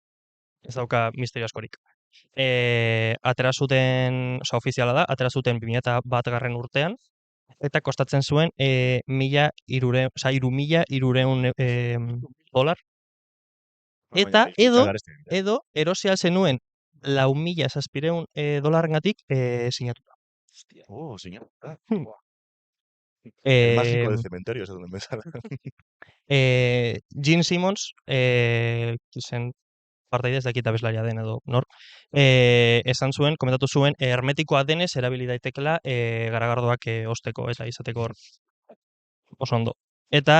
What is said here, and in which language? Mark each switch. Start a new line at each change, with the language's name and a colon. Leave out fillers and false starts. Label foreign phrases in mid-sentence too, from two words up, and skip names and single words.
Basque: Ez dauka misterio askorik. Atera zuten, ofiziala da, atera zuten 2001 urtean, eta kostatzen zuen $3.300 Eta edo erosi zenuen $4.700 sinatuta. Sinatuta.
Spanish: El mágico del cementerio,
Basque: ez duen bezala. Gene Simmons, zen partaide ez dakit abeslaria den edo nor, esan zuen, komentatu zuen, hermetikoa denez erabili daitekela garagardoak osteko eta izateko hor oso ondo.